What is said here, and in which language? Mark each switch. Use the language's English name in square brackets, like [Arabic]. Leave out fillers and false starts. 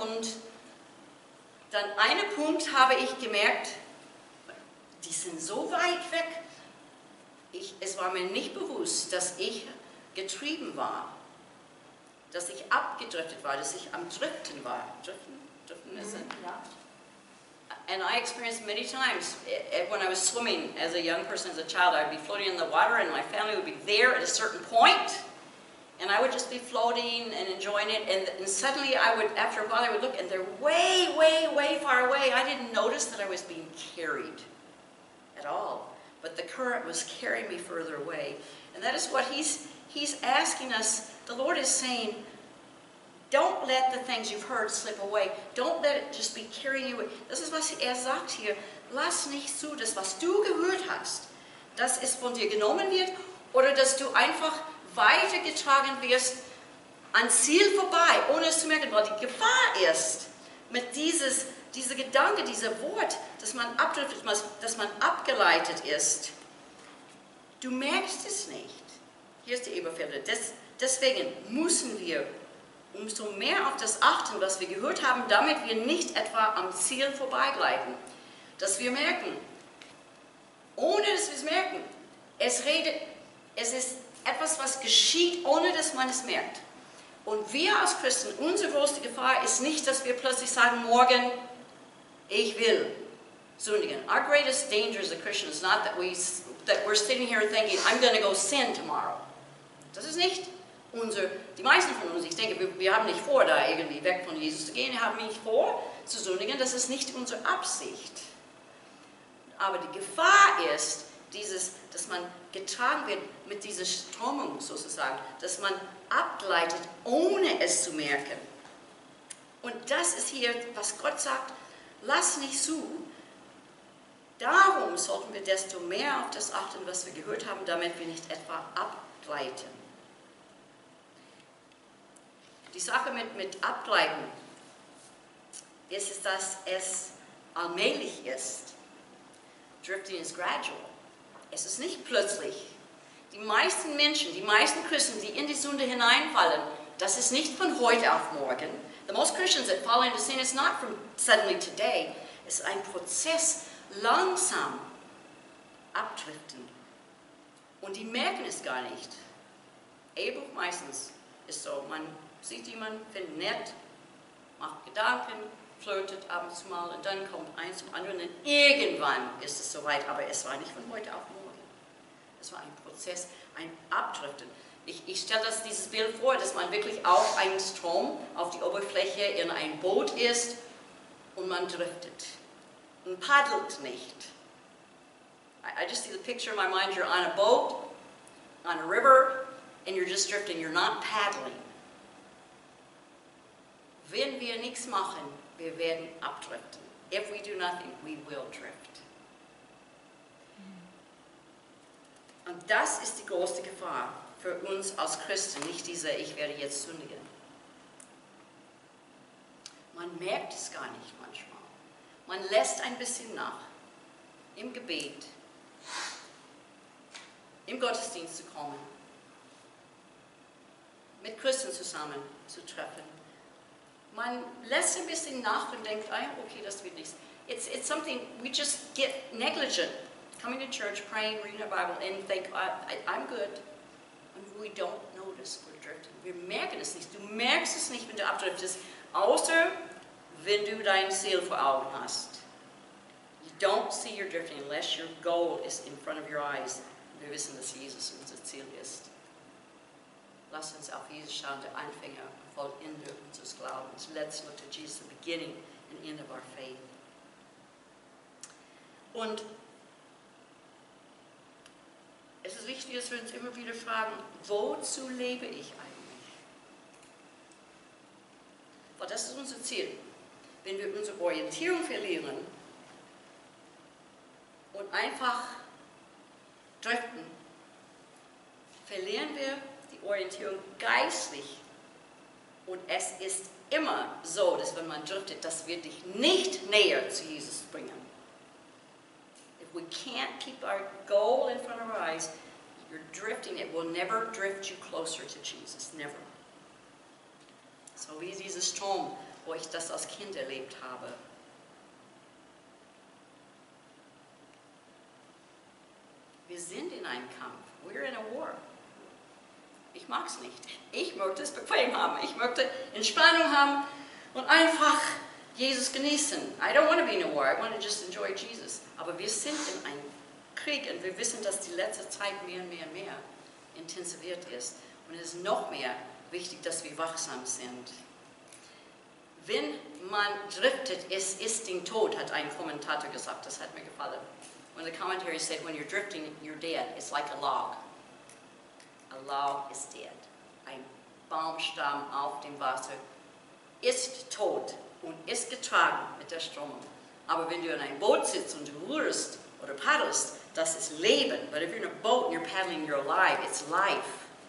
[German] Und dann einen Punkt habe ich gemerkt, die sind so weit weg. Es war mir nicht bewusst, dass ich getrieben war, dass ich abgedriftet war, dass ich am Driften war. Driften ist es? Ja. [English] And I experienced many times when I was swimming as a young person, as a child, I'd be floating in the water and my family would be there at a certain point and I would just be floating and enjoying it and suddenly after a while I would look and they're way, way, way far away. I didn't notice that I was being carried at all, but the current was carrying me further away. And that is what he's asking us. The Lord is saying, don't let the things you've heard slip away. Don't let it just be carrying you away. [German] Das ist, was sagt hier. Lass nicht zu, das, was du gehört hast, dass es von dir genommen wird oder dass du einfach weitergetragen wirst an Ziel vorbei, ohne es zu merken, weil die Gefahr ist, mit dieser Gedanke, dieser Wort, dass man abdriftet, dass man abgeleitet ist, du merkst es nicht. Hier ist die Eberfelde. Deswegen müssen wir umso mehr auf das achten, was wir gehört haben, damit wir nicht etwa am Ziel vorbeigleiten. Dass wir merken, ohne dass wir es merken, es ist etwas, was geschieht, ohne dass man es merkt. Und wir als Christen, unsere größte Gefahr ist nicht, dass wir plötzlich sagen, morgen, ich will sündigen. [English] Our greatest danger as a Christian is not that we're sitting here thinking, I'm going to go sin tomorrow. [German] Das ist nicht die meisten von uns, ich denke, wir haben nicht vor, da irgendwie weg von Jesus zu gehen, wir haben nicht vor, zu sündigen, das ist nicht unsere Absicht. Aber die Gefahr ist, dass man getragen wird mit dieser Strömung sozusagen, dass man abgleitet, ohne es zu merken. Und das ist hier, was Gott sagt, lass nicht zu. Darum sollten wir desto mehr auf das achten, was wir gehört haben, damit wir nicht etwa abgleiten. Die Sache mit Abgleiten ist, dass es allmählich ist. [English] Drifting is gradual. [German] Es ist nicht plötzlich. Die meisten Menschen, die meisten Christen, die in die Sünde hineinfallen, das ist nicht von heute auf morgen. [English] The most Christians that fall into sin is not from suddenly today. [German] Es ist ein Prozess, langsam abdriften. Und die merken es gar nicht. Ehebuch meistens ist so, man sieht jemanden, findet nett, macht Gedanken, flirtet ab und zu mal und dann kommt eins zum anderen und irgendwann ist es soweit, aber es war nicht von heute auf morgen. Es war ein Prozess, ein Abdriften. Ich stelle dieses Bild vor, dass man wirklich auf einen Strom, auf die Oberfläche in ein Boot ist und man driftet und paddelt nicht. [English] I just see the picture in my mind, you're on a boat, on a river, and you're just drifting, you're not paddling. [German] Wenn wir nichts machen, wir werden abdriften. [English] If we do nothing, we will drift. [German] Und das ist die größte Gefahr für uns als Christen, nicht dieser, ich werde jetzt sündigen. Man merkt es gar nicht manchmal. Man lässt ein bisschen nach. Im Gebet, im Gottesdienst zu kommen, mit Christen zusammen zu treffen. Man lässt ein bisschen nach und denkt, okay, das wird nichts. [English] It's something, we just get negligent. Coming to church, praying, reading our Bible, and think, I'm good. And we don't notice we're drifting. [German] Wir merken es nicht. Du merkst es nicht, wenn du abdriftest, außer wenn du dein Ziel vor Augen hast. [English] You don't see your drifting unless your goal is in front of your eyes. [German] Wir wissen, dass Jesus unser Ziel ist. Lass uns auf Jesus schauen, der Anfänger und Vollender unseres Glaubens. [English] Let's look to Jesus, the beginning and end of our faith. [German] Und es ist wichtig, dass wir uns immer wieder fragen, wozu lebe ich eigentlich? Weil das ist unser Ziel. Wenn wir unsere Orientierung verlieren und einfach driften, verlieren wir die Orientierung geistlich. Und es ist immer so, dass wenn man driftet, das wird dich nicht näher zu Jesus bringen. [English] If we can't keep our goal in front of our eyes, you're drifting. It will never drift you closer to Jesus. Never. [German] So wie dieser Strom, wo ich das als Kind erlebt habe. Wir sind in einem Kampf. [English] We're in a war. [German] Ich mag es nicht. Ich möchte es bequem haben. Ich möchte Entspannung haben und einfach Jesus genießen. [English] I don't want to be in a war. I want to just enjoy Jesus. [German] Aber wir sind in einem Krieg und wir wissen, dass die letzte Zeit mehr und mehr und mehr intensiviert ist. Und es ist noch mehr wichtig, dass wir wachsam sind. Wenn man driftet, es ist den Tod, hat ein Kommentator gesagt. Das hat mir gefallen. [English] When the commentary said, when you're drifting, you're dead. It's like a log. A log is dead. [German] Ein Baumstamm auf dem Wasser ist tot und ist getragen mit der Strömung. Aber wenn du in einem Boot sitzt und du rührst oder paddelst, das ist Leben. [English] But if you're in a boat and you're paddling, you're alive. It's life.